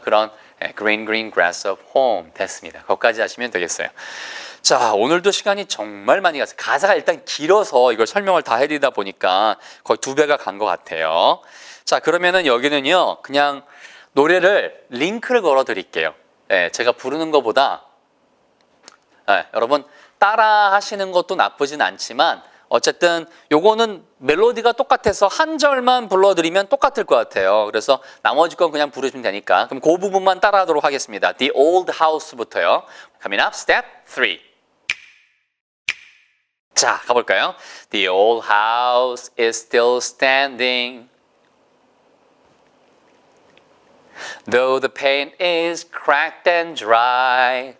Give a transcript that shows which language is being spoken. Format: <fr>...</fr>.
<ko>그런</ko> <en>green grass of home</en> <ko>됐습니다. 거기까지 하시면 되겠어요. 자, 오늘도 시간이 정말 많이 갔어요. 가사가 일단 길어서 이걸 설명을 다 해드리다 보니까 거의 2배가 간 것 같아요. 자, 그러면은 여기는요, 그냥 노래를 링크를 걸어 드릴게요. 제가 부르는 것보다 여러분 따라 하시는 것도 나쁘진 않지만 어쨌든 요거는 멜로디가 똑같아서 한 절만 불러드리면 똑같을 것 같아요. 그래서 나머지 건 그냥 부르시면 되니까. 그럼 그 부분만 따라하도록 하겠습니다.</ko> <en>The Old House부터요. Coming up, step 3.</en> <ko>자, 가볼까요?</ko> <en>The old house is still standing. Though the paint is cracked and dry.</en>